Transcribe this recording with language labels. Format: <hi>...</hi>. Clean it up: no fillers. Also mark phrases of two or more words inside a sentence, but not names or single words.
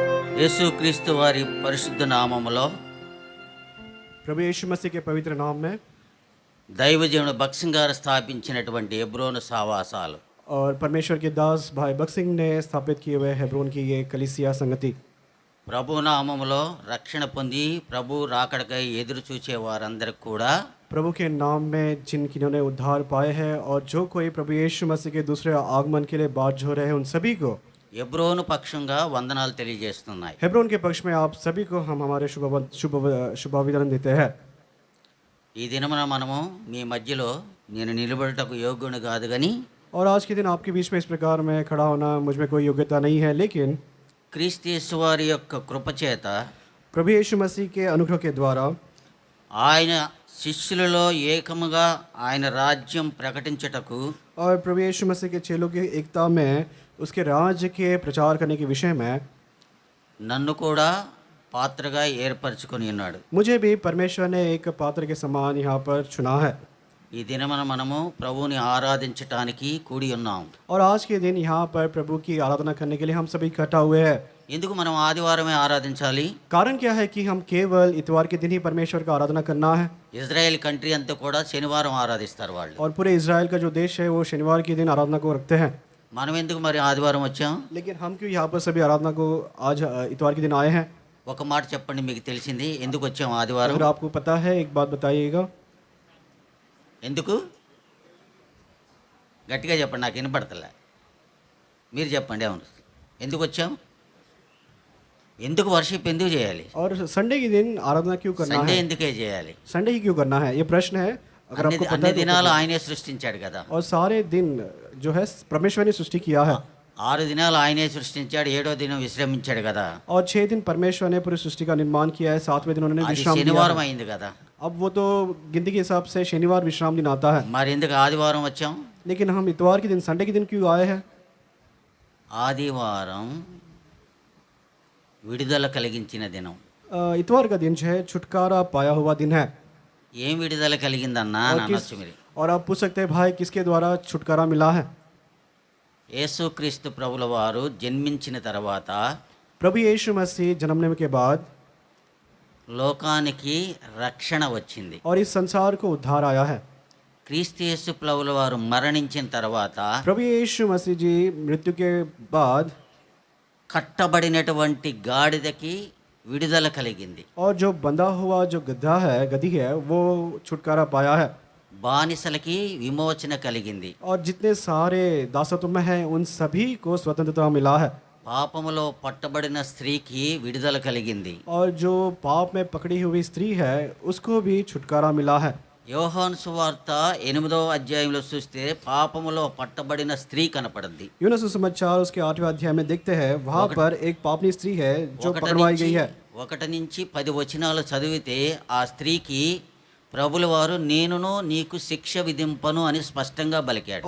<te>యేసుక్రీస్తు వారి పరిశుద్ధ నామములో</te> <hi>प्रभु यीशु मसीह के पवित्र नाम में</hi> <te>దైవజనుడు భక్సింగ్ గారు స్థాపించినటువంటి హెబ్రోను సావాసాలు</te> <hi>और परमेश्वर के दास भाई बख्त सिंह ने स्थापित किए हुए हेब्रोन की ये कलीसिया संगति</hi> <te>ప్రభు నామములో రక్షణ పొంది ప్రభు రాకడకై ఎదురు చూచే వారందరికి కూడా</te> <hi>प्रभु के नाम में जिन्होंने उद्धार पाए हैं और जो कोई प्रभु यीशु मसीह के दूसरे आगमन के लिए बाट जो रहे हैं उन सभी को</hi> <te>హెబ్రోను పక్షంగా వందనాలు తెలియజేస్తున్నాయి.</te> <hi>हेब्रोन के पक्ष में आप सभी को हम हमारे शुभाभिनंदन देते हैं.</hi> <te>ఈ దినమున మనము మీ మధ్యలో నేను నిలబడటకు యోగ్యుని కాదు కానీ</te> <hi>और आज के दिन आपके बीच में इस प्रकार में खड़ा होना मुझ में कोई योग्यता नहीं है, लेकिन</hi> <te>క్రీస్తు యేసు వారి యొక్క కృపచేత</te> <hi>प्रभु यीशु मसीह के अनुग्रह के द्वारा</hi> <te>ఆయన శిష్యులలో ఏకముగా ఆయన రాజ్యం ప్రకటించుటకు</te> <hi>और प्रभु यीशु मसीह के चेलों की एकता में उसके राज्य के प्रचार करने के विषय में</hi> <te>నన్ను కూడా పాత్రగా ఏర్పరచుకొని ఉన్నాడు.</te> <hi>मुझे भी परमेश्वर ने एक पात्र के समान यहाँ पर चुना है.</hi> <te>ఈ దినమున మనము ప్రభువుని ఆరాధించటానికి కూడి ఉన్నాం.</te> <hi>और आज के दिन यहाँ पर प्रभु की आराधना करने के लिए हम सभी इकट्ठा हुए हैं.</hi> <te>ఎందుకు మనం ఆదివారమే ఆరాధించాలి?</te> <hi>कारण क्या है कि हम केवल इतवार के दिन ही परमेश्वर का आराधना करना है.</hi> <te>ఇజ్రాయెల్ కంట్రీ అంతా కూడా శనివారం ఆరాధిస్తారు వాళ్ళు.</te> <hi>और पूरे इजराइल का जो देश है वो शनिवार के दिन आराधना को रखते हैं.</hi> <te>మనం ఎందుకు మరి ఆదివారం వచ్చాం?</te> <hi>लेकिन हम क्यों यहाँ पर सभी आराधना को आज इतवार के दिन आए हैं?</hi> <te>ఒక మాట చెప్పండి, మీకు తెలిసింది ఎందుకు వచ్చాం ఆదివారం?</te> <hi>अगर आपको पता है एक बात बताइएगा.</hi> <te>ఎందుకు? గట్టిగా చెప్పండి, నాకు వినపడతలే. మీరు చెప్పండి. అవును, ఎందుకు వచ్చాం? ఎందుకు వర్షిప్ ఎందుకు చేయాలి?</te> <hi>और संडे के दिन आराधना क्यों करना</hi> <te>సండే</te> <hi>है?</hi> <te>ఎందుకే చేయాలి?</te> <hi>संडे ही क्यों करना है, ये प्रश्न है. अगर आपको पता</hi> <te>అన్ని</te> <hi>है तो</hi> <te>దినాలు ఆయనే సృష్టించాడు కదా.</te> <hi>और सारे दिन जो है परमेश्वर ने सृष्टि किया है.</hi> <te>6 దినాలు ఆయనే సృష్టించాడు, 7వ దినం విశ్రమించాడు కదా.</te> <hi>और 6 दिन परमेश्वर ने पूरी सृष्टि का निर्माण किया है, 7वें दिन उन्होंने</hi> <te>అది</te> <hi>विश्राम लिया</hi> <te>శనివారం</te> <hi>है.</hi> <te>అయింది కదా.</te> <hi>अब वो तो गिनती के हिसाब से शनिवार विश्राम दिन आता है.</hi> <te>మరి ఎందుకు ఆదివారం వచ్చాం?</te> <hi>लेकिन हम इतवार के दिन संडे के दिन क्यों आए हैं?</hi> <te>ఆదివారం విడుదల కలిగించిన దినం.</te> <hi>इतवार का दिन जो है छुटकारा पाया हुआ दिन है.</hi> <te>ఏం విడుదల కలిగిందన్నా</te> <hi>और</hi> <te>అని అనొచ్చు మీరు.</te> <hi>और आप पूछ सकते हैं भाई किसके द्वारा छुटकारा मिला है?</hi> <te>యేసుక్రీస్తు ప్రభుల వారు జన్మించిన తర్వాత</te> <hi>प्रभु यीशु मसीह जन्म लेने के बाद</hi> <te>లోకానికి రక్షణ వచ్చింది.</te> <hi>और इस संसार को उद्धार आया है.</hi> <te>క్రీస్తు యేసు ప్రభుల వారు మరణించిన తర్వాత</te> <hi>प्रभु यीशु मसीह जी मृत्यु के बाद</hi> <te>కట్టబడినటువంటి గాడిదకి విడుదల కలిగింది.</te> <hi>और जो बंधा हुआ जो गधा है गधी है वो छुटकारा पाया है.</hi> <te>బానిసలకి విమోచన కలిగింది.</te> <hi>और जितने सारे दासत्व में हैं उन सभी को स्वतंत्रता मिला है.</hi> <te>పాపములో పట్టబడిన స్త్రీకి విడుదల కలిగింది.</te> <hi>और जो पाप में पकड़ी हुई स्त्री है उसको भी छुटकारा मिला है.</hi> <te>యోహాను సువార్త 8వ అధ్యాయంలో చూస్తే పాపములో పట్టబడిన స్త్రీ కనపడింది.</te> <hi>यूहन्ना सुसमाचार उसके 8वें अध्याय में देखते हैं वहाँ पर एक पापनी स्त्री है जो पकड़वाई गई है.</hi> <te>1 నుంచి 10 వచనాలు చదివితే ఆ స్త్రీకి ప్రభుల వారు నేనును నీకు శిక్ష విధింపను అని స్పష్టంగా పలికాడు.</te>